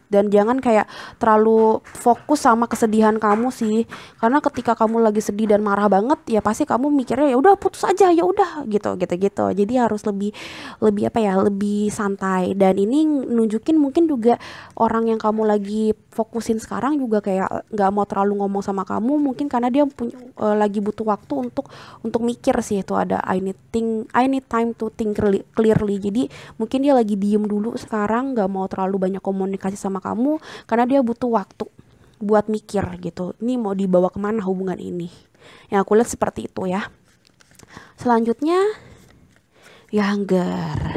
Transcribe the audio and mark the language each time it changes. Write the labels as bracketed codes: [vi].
[id] Dan jangan kayak terlalu fokus sama kesedihan kamu sih, karena ketika kamu lagi sedih dan marah banget ya pasti kamu mikirnya ya udah putus aja, ya udah gitu. Jadi harus lebih lebih apa ya, lebih santai. Dan ini nunjukin mungkin juga orang yang kamu lagi fokusin sekarang juga kayak nggak mau terlalu ngomong sama kamu, mungkin karena dia lagi butuh waktu untuk mikir sih. Itu ada [en] I need time to think clearly. [id] Jadi mungkin dia lagi diem dulu sekarang, nggak mau terlalu banyak komunikasi sama kamu karena dia butuh waktu buat mikir gitu, ini mau dibawa kemana hubungan ini. Yang aku lihat seperti itu ya. Selanjutnya younger.